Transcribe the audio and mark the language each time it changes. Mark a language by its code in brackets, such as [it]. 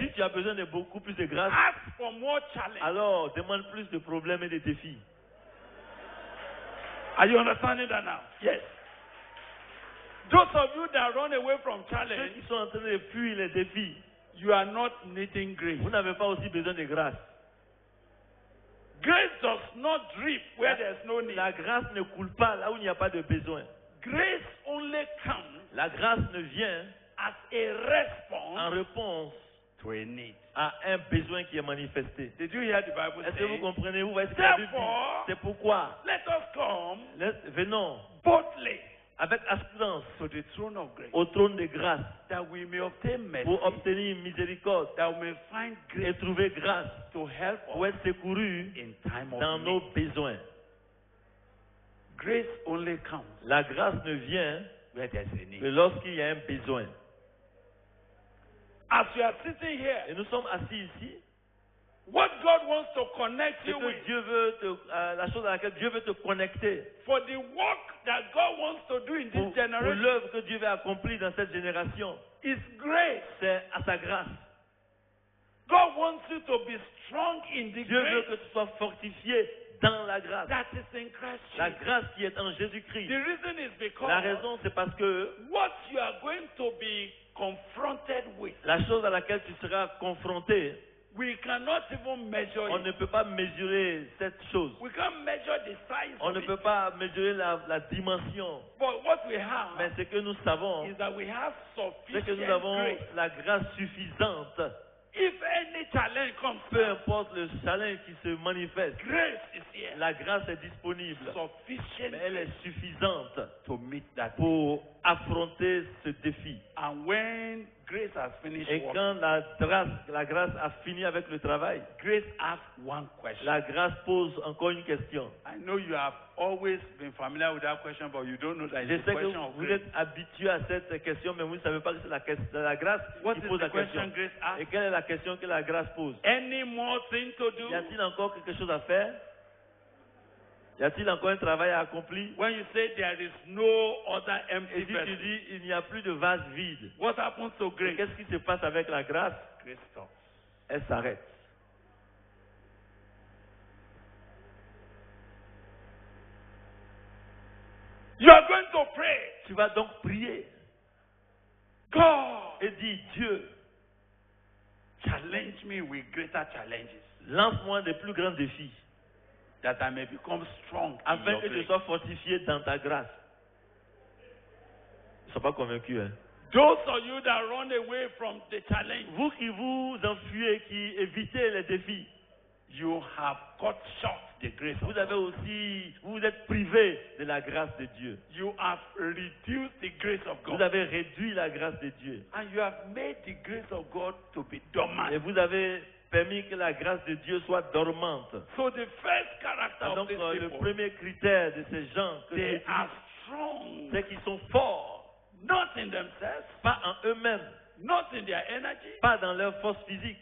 [fr] Si tu as besoin de beaucoup plus de grâce, [en] ask for more challenge. [fr] alors demande plus de problèmes et de défis. [en] Are you understanding that now? Yes. Those of you that run away from [fr] Ceux [en] challenge, [fr] qui sont en train de fuir les défis, [en] you are not needing grace. [fr] vous n'avez pas aussi besoin de grâce. [en] Grace does not drip where there's no need. [fr] La grâce ne coule pas là où il n'y a pas de besoin. [en] Grace only comes [fr] La grâce ne vient [en] as a response [fr] en réponse [en] to a need. [fr] à un besoin qui est manifesté. [en] Did you hear the Bible [fr] Est-ce que vous [en] say? [fr] comprenez? Vous voyez ce que la Bible dit? [en] Therefore, [fr] C'est pourquoi [en] let us come [fr] venons [en] boldly [fr] avec assurance [en] to the throne of grace, [fr] au trône de grâce [en] that we may obtain mercy, [fr] pour obtenir miséricorde [en] that we may find [fr] et [en] grace [fr] trouver grâce [en] to help [fr] pour [en] us [fr] être secouru [en] in time [fr] dans [en] of [fr] nos [en] need. [fr] besoins. [en] Grace only comes [fr] La grâce ne vient [en] where there's a [fr] que [en] need. [fr] lorsqu'il y a un besoin. [en] As you are sitting [fr] Et [en] here, [fr] nous sommes assis ici. [en] what God wants to connect [fr] Ce [en] you [fr] que [en] with [fr] Dieu veut la chose à laquelle Dieu veut te connecter [en] for the work that God wants to do in [fr] pour [en] this generation [fr] l'œuvre que Dieu veut accomplir dans cette génération, [en] is grace. [fr] c'est à sa grâce. [en] God wants you to be strong in the [fr] Dieu veut [en] grace [fr] que tu sois fortifié dans la grâce. [en] that is in Christ [fr] La [en] Jesus. [fr] grâce qui est en Jésus-Christ. [en] The reason is because [fr] La raison, c'est parce que [en] what you are going to be confronted with [fr] la chose à laquelle tu seras confronté [en] We cannot even measure [fr] On [en] it. [fr] ne peut pas mesurer cette chose. [en] We can't measure the size [fr] On [en] of [fr] ne [en] it. [fr] peut pas mesurer la dimension. [en] But what we have [fr] Mais ce que nous savons, [en] is that we have [fr] c'est que nous [en] sufficient [fr] avons [en] grace. [fr] la grâce suffisante. [en] If any challenge comes, [fr] Peu importe le challenge qui se manifeste, [en] grace is here. [fr] la grâce est disponible. [en] Sufficient [fr] Mais elle [en] grace [fr] est suffisante [en] to meet that. [fr] pour affronter ce défi. [en] And when grace has finished [fr] Et [en] working, [fr] quand la grâce a fini avec le travail, [en] grace asks one question. [fr] la grâce pose encore une question. [en] I know you have always been familiar with that question, but you don't know that [fr] Je [en] it's [fr] sais [en] a [fr] que [en] question of [fr] vous [en] grace. [fr] êtes habitué à cette question, mais vous ne savez pas que c'est la grâce [en] What [fr] qui [en] is [fr] pose [en] the [fr] la question. [en] question grace asks? [fr] Et quelle est la question que la grâce pose? [en] Any more thing to do? [fr] Y a-t-il encore quelque chose à faire? Y a-t-il encore un travail à accomplir? [en] When you say there is no other [fr] Et [en] empty [fr] si tu [en] vessel, [fr] dis il n'y a plus de vase vide, [en] what happens to [fr] et [en] grace? [fr] qu'est-ce qui se passe avec la grâce? [en] Grace stops. [fr] Elle s'arrête. [en] You are going to pray. [fr] Tu vas donc prier [en] God, [fr] et dire Dieu, [en] challenge me with greater challenges [fr] lance-moi des plus grands défis [en] that I may become strong in [fr] afin [en] your [fr] que je [en] grace. [fr] sois fortifié dans ta grâce. Ils ne sont pas convaincus, hein? [en] Those of you that run away from the challenge, [fr] Vous qui vous enfuyez, qui évitez les défis, [en] you have cut short the grace of [fr] vous avez [en] God. [fr] aussi, vous êtes privé de la grâce de Dieu. [en] You have reduced the grace of [fr] Vous [en] God. [fr] avez réduit la grâce de Dieu. [en] And you have made the grace of God to be [fr] Et [en] dormant. [fr] vous avez permis que la grâce de Dieu soit dormante. [en] So the first character [fr] Et [en] of [fr] donc, [en] these [fr] le [en] people, [fr] premier critère de ces gens, que [en] they [fr] Dieu [en] are [fr] utilise, [en] strong, [fr] c'est qu'ils sont forts, [en] not in themselves, [fr] pas en eux-mêmes, [en] not in their energy, [fr] pas dans leur force physique,